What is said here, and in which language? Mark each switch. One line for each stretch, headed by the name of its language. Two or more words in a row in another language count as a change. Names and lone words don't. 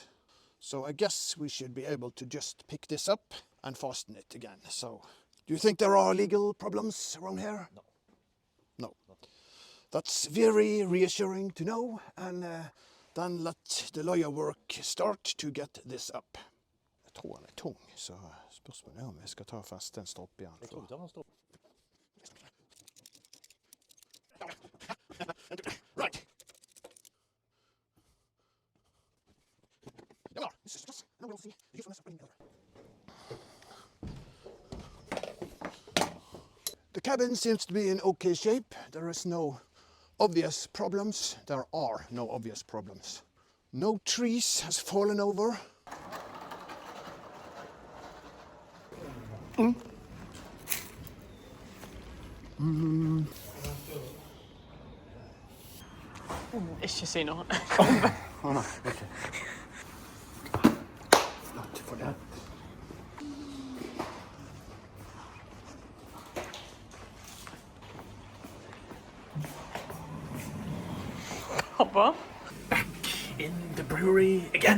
English: So I guess we should be able to just pick this up and fasten it again. So, do you think there are legal problems around here? No. No. That's very reassuring to know, and then let the lawyer work start to get this up.
Norwegian: Jeg tror den er tung, så spørsmålet er om jeg skal ta fast den stopp igjen. Jeg tror vi tar den stopp.
English: Right. The cabin seems to be in okay shape. There is no obvious problems. There are no obvious problems. No trees has fallen over.
Norwegian: Ikke si noe.
English: Oh no, okay. Not for that.
Norwegian: Hoppa.
English: In the brewery again.